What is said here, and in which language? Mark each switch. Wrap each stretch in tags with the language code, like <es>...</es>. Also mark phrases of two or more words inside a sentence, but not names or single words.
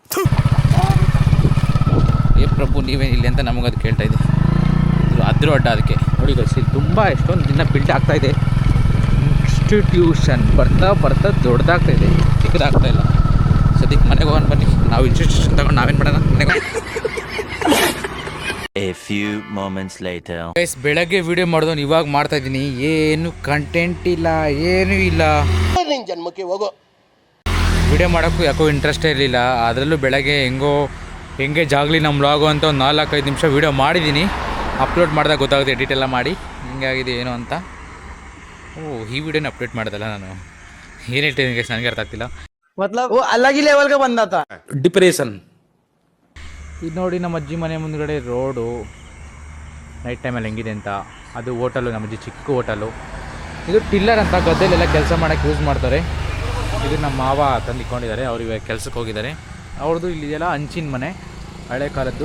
<kn>ಏ ಪ್ರಭು ನೀವೇನು ಇಲ್ಲಿ ಅಂತ ನಮಗದು ಕೇಳ್ತಾ ಇದೆ. ಅದ್ರ ಅಡ್ಡ ಅದಕ್ಕೆ ನೋಡಿ ಗೈಸ್, ಇಲ್ಲಿ ತುಂಬ ಎಷ್ಟೊಂದು ದಿನ ಬಿಲ್ಡ್ ಆಗ್ತಾಯಿದೆ. ಇನ್ಸ್ಟಿಟ್ಯೂಷನ್ ಬರ್ತಾ ದೊಡ್ಡದಾಗ್ತಾಯಿದೆ, ಚಿಕ್ಕದಾಗ್ತಾಯಿಲ್ಲ. ಸದ್ಯಕ್ಕೆ ಮನೆಗೆ ಹೋಗೋಣ ಬನ್ನಿ. ನಾವು ಇನ್ಸ್ಟಿಟ್ಯೂಷನ್ ತಗೊಂಡು ನಾವೇನು ಮಾಡೋಣ ಮನೆಗೆ.</kn> <en>A few moments later.</en> <kn>ಗೈಸ್ ಬೆಳಗ್ಗೆ ವಿಡಿಯೋ ಮಾಡೋದು ಇವಾಗ ಮಾಡ್ತಾ ಇದ್ದೀನಿ. ಏನು ಕಂಟೆಂಟ್ ಇಲ್ಲ, ಏನೂ ಇಲ್ಲ. ನಿನ್ ಜನ್ಮಕ್ಕೆ ಹೋಗೋ. ವಿಡಿಯೋ ಮಾಡೋಕ್ಕೂ ಯಾಕೋ ಇಂಟ್ರೆಸ್ಟೇ ಇರಲಿಲ್ಲ. ಅದರಲ್ಲೂ ಬೆಳಗ್ಗೆ ಹೆಂಗೆ ಜಾಗಲಿ ನಮ್ಮ ವ್ಲಾಗು ಅಂತ ಒಂದು 4-5 ನಿಮಿಷ ವೀಡಿಯೋ ಮಾಡಿದ್ದೀನಿ. ಅಪ್ಲೋಡ್ ಮಾಡಿದಾಗ ಗೊತ್ತಾಗುತ್ತೆ ಎಡಿಟ್ ಎಲ್ಲ ಮಾಡಿ ಹಿಂಗಾಗಿದೆ ಏನು ಅಂತ. ಈ ವಿಡಿಯೋನ ಅಪ್ಡೇಟ್ ಮಾಡಿದಲ್ಲ ನಾನು. ಏನು ಹೇಳ್ತೀನಿ ಗೈಸ್ ನನಗೆ ಅರ್ಥ ಆಗ್ತಿಲ್ಲ.</kn> <hi>मतलब वो अलग ही लेवल का बंदा था.</hi> <kn>ಡಿಪ್ರೆಷನ್. ಇದು ನೋಡಿ ನಮ್ಮ ಅಜ್ಜಿ ಮನೆ ಮುಂದ್ಗಡೆ ರೋಡು ನೈಟ್ ಟೈಮಲ್ಲಿ ಹೆಂಗಿದೆ ಅಂತ. ಅದು ಹೋಟೆಲು, ನಮ್ಮ ಅಜ್ಜಿ ಚಿಕ್ಕ ಹೋಟೆಲು. ಇದು ಟಿಲ್ಲರ್ ಅಂತ ಗದ್ದೆಲೆಲ್ಲ ಕೆಲಸ ಮಾಡೋಕ್ಕೆ ಯೂಸ್ ಮಾಡ್ತಾರೆ. ಇದು ನಮ್ಮ ಮಾವ ತಂದಿಕೊಂಡಿದ್ದಾರೆ. ಅವ್ರು ಇವಾಗ ಕೆಲ್ಸಕ್ಕೆ ಹೋಗಿದ್ದಾರೆ. ಅವ್ರದ್ದು ಇಲ್ಲಿದೆಲ್ಲ ಹಂಚಿನ ಮನೆ, ಹಳೆ ಕಾಲದ್ದು.</kn>